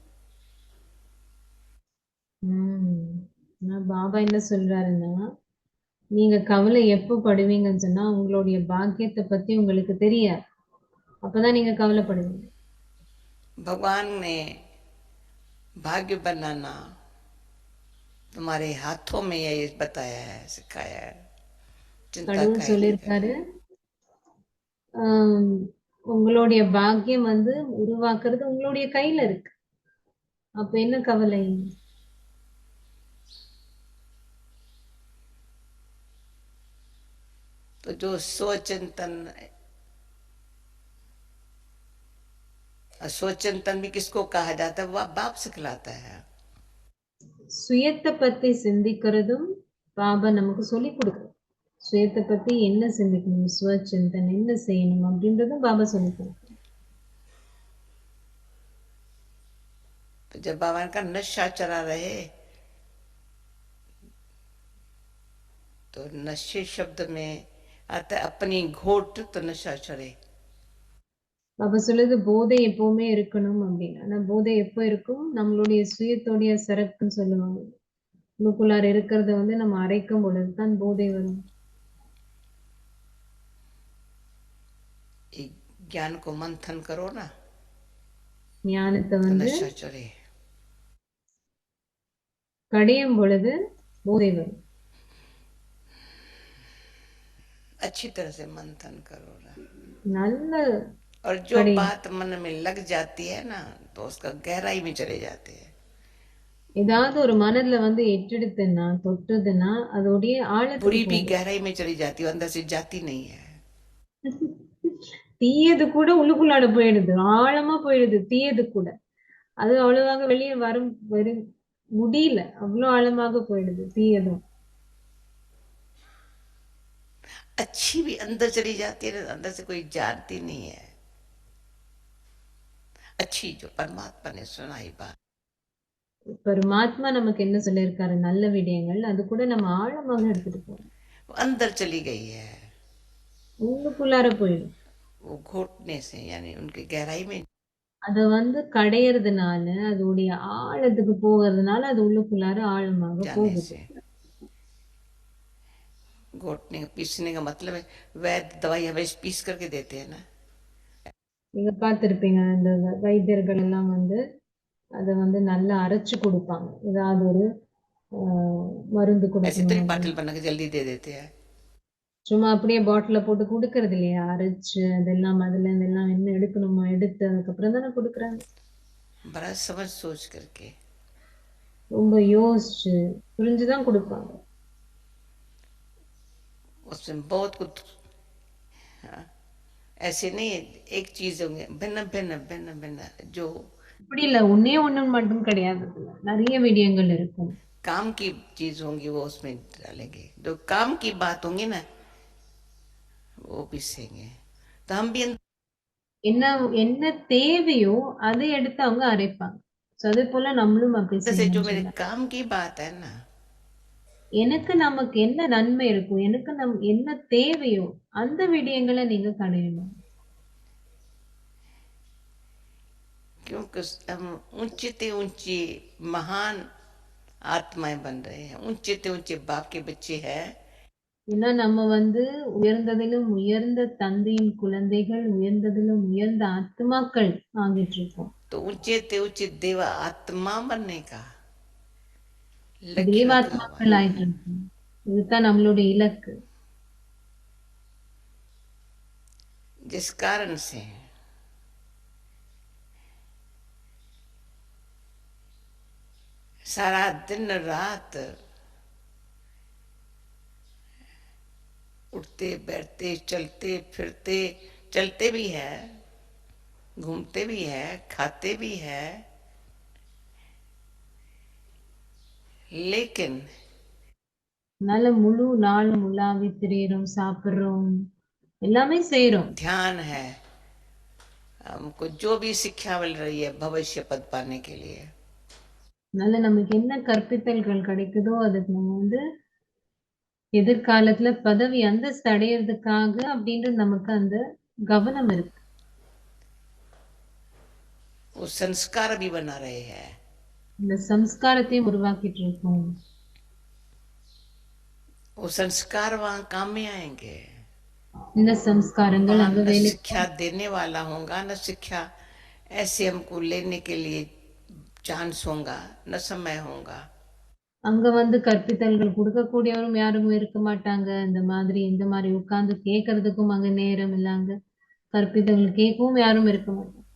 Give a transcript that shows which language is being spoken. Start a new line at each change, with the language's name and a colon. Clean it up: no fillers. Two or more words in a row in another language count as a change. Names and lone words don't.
Tamil: பாபா என்ன சொல்றாருன்னா, நீங்க கவலை எப்ப படுவீங்கன்னு சொன்னா உங்களுடைய பாக்கியத்தை பத்தி உங்களுக்கு தெரியாது, அப்பதான் நீங்க கவலைப்படுவீங்க.
Hindi: भगवान ने भाग्य बनाना तुम्हारे हाथों में ये बताया है, सिखाया है। चिंता
Tamil: கடவுள் சொல்லியிருக்காரு, உங்களுடைய பாக்கியம் வந்து உருவாக்குறது உங்களுடைய கையில இருக்கு, அப்ப என்ன கவலை?
Hindi: तो जो स्वचिंतन भी किसको कहा जाता है, वह बाप सिखलाता है।
Tamil: சுயத்தை பத்தி சிந்திக்கிறதும் பாபா நமக்கு சொல்லி கொடுக்குறது. சுயத்தை பத்தி என்ன சிந்திக்கணும், ஸ்வச்சிந்தன் என்ன செய்யணும் அப்படின்றதும் பாபா சொல்லி கொடுக்குறது.
Hindi: तो जब बाबा का नशा चला रहे तो नशे शब्द में आता है अपनी घोट, तो नशा चढ़े।
Tamil: பாபா சொல்லுது போதை எப்பவுமே இருக்கணும் அப்படின்னு. ஆனா போதை எப்போ இருக்கும், நம்மளுடைய சுயத்தோடைய சரக்குன்னு சொல்லுவாங்க. உள்ளுக்குள்ளார இருக்கிறத வந்து நம்ம அரைக்கும் பொழுதுதான் போதை வரும்.
Hindi: ज्ञान को मंथन करो ना
Tamil: ஞானத்தை
Hindi: तो
Tamil: வந்து
Hindi: नशा चढ़े।
Tamil: கடையும் பொழுது போதை வரும்.
Hindi: अच्छी तरह से मंथन करो ना,
Tamil: நல்ல
Hindi: और जो
Tamil: கடை
Hindi: बात मन में लग जाती है ना तो उसका गहराई में चले जाते हैं।
Tamil: ஏதாவது ஒரு மனதுல வந்து எட்டெடுத்துன்னா தொட்டுதுன்னா அதோடைய ஆழத்துக்கு
Hindi: बुरी भी
Tamil: போகும்.
Hindi: गहराई में चली जाती है, अंदर से जाती नहीं है।
Tamil: தீயது கூட உள்ளுக்குள்ளாட போயிடுது, ஆழமா போயிடுது தீயது கூட. அது அவ்வளவாக வெளியே வரும் முடியல, அவ்வளவு ஆழமாக போயிடுது தீயதும்.
Hindi: अच्छी भी अंदर चली जाती है, अंदर से कोई जानती नहीं है। अच्छी जो परमात्मा ने सुनाई बात,
Tamil: பரமாத்மா நமக்கு என்ன சொல்லியிருக்காரு, நல்ல விடயங்கள், அது கூட நம்ம ஆழமாக எடுத்துட்டு போறோம்,
Hindi: वो अंदर चली गई है,
Tamil: உள்ளுக்குள்ளார போயிடும்.
Hindi: वो घोटने से यानी उनकी गहराई में
Tamil: அத வந்து கடையறதுனால, அதோடைய ஆழத்துக்கு போகிறதுனால அது உள்ளுக்குள்ளார ஆழமாக
Hindi: जाने
Tamil: போகுது.
Hindi: से। घोटने पीसने का मतलब है वैद्य दवाई हमें पीस करके देते हैं ना,
Tamil: நீங்க பார்த்திருப்பீங்க, இந்த வைத்தியர்கள் எல்லாம் வந்து அதை வந்து நல்லா அரைச்சு கொடுப்பாங்க. ஏதாவது ஒரு மருந்து
Hindi: ऐसे तो नहीं
Tamil: கொடுக்கணும்
Hindi: बाटल
Tamil: அப்படின்னு.
Hindi: बना के जल्दी दे देते हैं।
Tamil: சும்மா அப்படியே பாட்டில போட்டு கொடுக்கறது இல்லையா, அரைச்சு அதெல்லாம் அதுல இதெல்லாம் என்ன எடுக்கணுமோ எடுத்து அதுக்கப்புறம் தானே கொடுக்குறாங்க.
Hindi: बड़ा समझ सोच करके,
Tamil: ரொம்ப யோசிச்சு புரிஞ்சுதான் கொடுப்பாங்க.
Hindi: उसमें बहुत कुछ, हाँ, ऐसे नहीं एक चीज होंगे, भिन्न भिन्न भिन्न भिन्न जो
Tamil: இப்படி இல்ல, ஒன்னே ஒண்ணு மட்டும் கிடையாது, அதுல நிறைய விடயங்கள் இருக்கும்.
Hindi: काम की चीज होंगी वो उसमें डालेंगे, जो काम की बात होंगी ना वो पीसेंगे। तो हम भी
Tamil: என்ன என்ன தேவையோ அதை எடுத்து அவங்க அரைப்பாங்க. So, அதே போல நம்மளும் அப்படி
Hindi: अंदर से जो
Tamil: செய்யணும்
Hindi: मेरे
Tamil: சொல்ல.
Hindi: काम की बात है ना,
Tamil: எனக்கு நமக்கு என்ன நன்மை இருக்கும், எனக்கு என்ன தேவையோ அந்த விடயங்களை நீங்க கடையணும்.
Hindi: क्योंकि हम ऊंचे से ऊंची महान आत्माएं बन रहे हैं, ऊंचे से ऊंचे बाप के बच्चे हैं,
Tamil: ஏன்னா நம்ம வந்து உயர்ந்ததிலும் உயர்ந்த தந்தையின் குழந்தைகள், உயர்ந்ததிலும் உயர்ந்த ஆத்மாக்கள் ஆகிட்டு இருக்கோம்.
Hindi: तो ऊंचे से ऊंचे देवा आत्मा बनने का लक्ष्य रखा हुआ
Tamil: தேவாத்மாக்கள்
Hindi: है।
Tamil: ஆயிட்டு இருக்கோம். இதுதான் நம்மளுடைய இலக்கு.
Hindi: जिस कारण से सारा दिन रात उठते बैठते चलते फिरते, चलते भी है, घूमते भी है, खाते भी है, लेकिन
Tamil: அதனால முழு நாளும் உலாவி திரியிறோம், சாப்பிடுறோம், எல்லாமே செய்யறோம்.
Hindi: ध्यान है हमको जो भी शिक्षा मिल रही है भविष्य पद पाने के लिए,
Tamil: அதனால நமக்கு என்ன கற்பித்தல்கள் கிடைக்குதோ அதுக்கு நம்ம வந்து எதிர்காலத்துல பதவி அந்தஸ்து அடையிறதுக்காக அப்படின்றது நமக்கு அந்த கவனம் இருக்கு.
Hindi: वो संस्कार भी बना रहे हैं।
Tamil: இந்த சம்ஸ்காரத்தையும் உருவாக்கிட்டு இருக்கோம்.
Hindi: वो संस्कार वहां काम में आएंगे,
Tamil: இந்த சம்ஸ்காரங்கள்
Hindi: वहां
Tamil: அங்க
Hindi: न
Tamil: வேலை
Hindi: शिक्षा देने वाला होगा, न शिक्षा ऐसे हमको लेने के लिए चांस होगा, न समय होगा।
Tamil: அங்க வந்து கற்பித்தல்கள் கொடுக்கக்கூடியவரும் யாரும் இருக்க மாட்டாங்க. இந்த மாதிரி உட்கார்ந்து கேட்கறதுக்கும் அங்க நேரம் இல்ல, அங்க கற்பித்தல்கள் கேட்கவும் யாரும் இருக்க மாட்டாங்க.